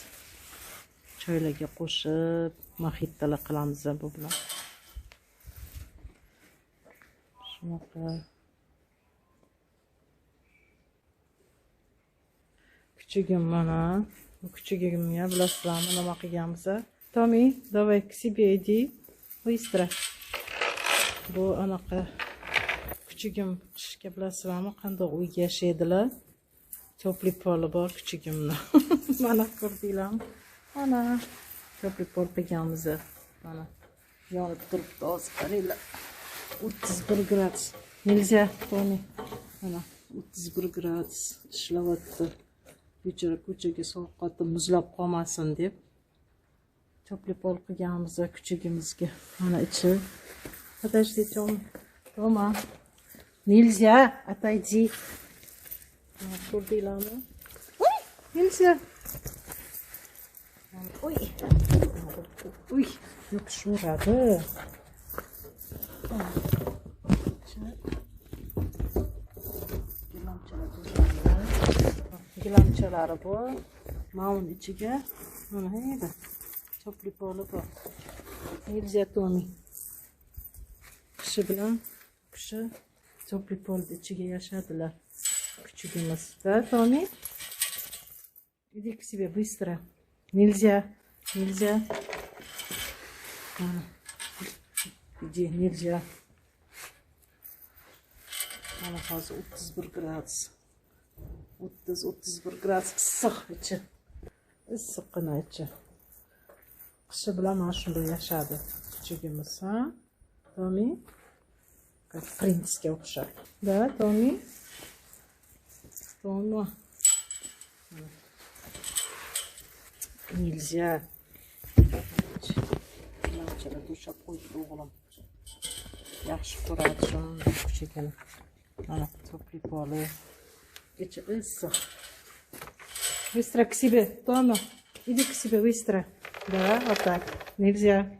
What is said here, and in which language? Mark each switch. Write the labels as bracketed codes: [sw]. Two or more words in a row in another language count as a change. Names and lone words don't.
[uz] Choylarga qo'shib moxittalar qilamiz bu bilan. Shunaqa. Kuchugim mana. Bu kuchugimga bilasizlarmi nima qilganmiz? Tomi, [ru] давай к себе иди. Быстро. [uz] Bu anaqa kuchugim qishga bilasizlarmi qanday uyga yashaydilar? Topli poli bor kuchugimni. Mana ko'rdinglarmi? Mana topli pol qilganmiz. Mana yonib turibdi, hozir qaranglar. 31 gradus. Nельзя, Tomi. Mana 31 gradus ishlayapti. Ko'chaga sovuq qotib muzlab qolmasin deb topli pol qilganmiz kuchugimizga. Mana ichi. [ru] Подожди, Тома. Нельзя, отойди. Ko'rdinglarmi? Ой, nельзя. Ой. [uz] Uy, yopishveradi. Gilamchalari bor. Mavun ichiga mana edi. Topli poli bor. [ru] Nельзя, Tomi. [uz] Kishi bilan kishi topli polni ichiga yashadilar. Kuchugimiz. [ru] Да, Tomi? Иди к себе быстро. Нельзя. Нельзя. Иди, нельзя. [uz] Mana hozir 31 gradus. 30-31 gradus issiq ichi. Issiqqina ichi. Kishi bilan mana shunday yashadi kuchugimiz, ha? Tomi? [ru] Как принцga [uz] o'xshab. [ru] Да, Tomi? Tomi. Nельзя. [uz] Lamchalar to'shab qo'ydi o'g'lim. Yaxshi ko'radi shunday kuchugini. Mana topli poli. Ichi issiq. [ru] Быстро к себе, Тома. Иди к себе быстро. Да, вот так. Нельзя.